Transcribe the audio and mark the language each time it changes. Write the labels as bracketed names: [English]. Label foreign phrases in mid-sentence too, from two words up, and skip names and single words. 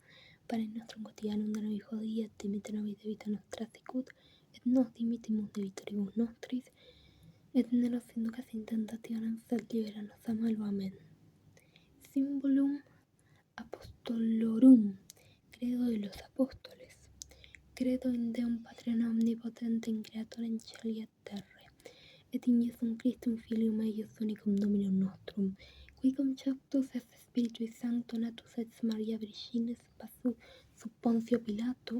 [Latin] Pane nostrum quotidianum da nobis hodie, et dimitte nobis debita nostra sicut, et nos dimittimus debitoribus nostris, et ne nos inducas in tentationem, sed libera nos a malo. Amén. Symbolum Apostolorum. [Spanish] Credo de los apóstoles. [Latin] Credo in Deum Patrem omnipotentem creatorem caeli et terrae, et in Iesum Christum Filium eius unicum Dominum nostrum, Qui conceptus est Spiritui Sancto natus et Maria Virginis passu sub Pontio Pilato,